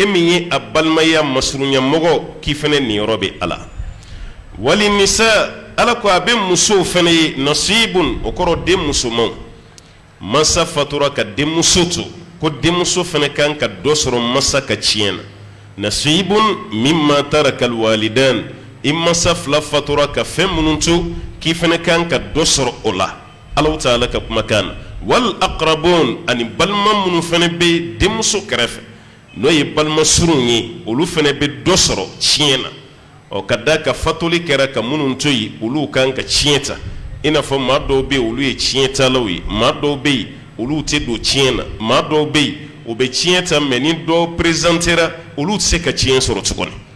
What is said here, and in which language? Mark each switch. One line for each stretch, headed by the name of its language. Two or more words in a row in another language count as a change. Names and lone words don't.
Bambara: min ye a balimaya masurunyamɔgɔ k'i fɛnɛ niyɔrɔ bɛ a la
Arabic: وللنساء
Bambara: ala ko a bɛ musow fɛnɛ ye nasibun o kɔrɔ den musomanw masa fatura ka denmuso to ko denmuso fɛnɛ kan ka dɔ sɔrɔ masa ka tiɲɛ na
Arabic: نصيب مما ترك الوالدان
Bambara: i masa fila fatura ka fɛn minnu to k'i fɛnɛ kan ka dɔ sɔrɔ o la Allahu Ta'ala ka kumakan na
Arabic: والأقربون
Bambara: ani balima minnu fɛnɛ bɛ denmuso kɛrɛfɛ n'o ye balima surun ye olu fɛnɛ bɛ dɔ sɔrɔ tiɲɛ na ka da ka fatoli kɛra ka minnu to yi olu kan ka tiɲɛ ta i n'a fɔ maa dɔw bɛ yen olu ye tiɲɛ talaw ye maa dɔw bɛ yen olu tɛ don tiɲɛ na maa dɔw bɛ yen u bɛ tiɲɛ ta mais ni dɔw présentera olu tɛ se ka tiɲɛ sɔrɔ tuguni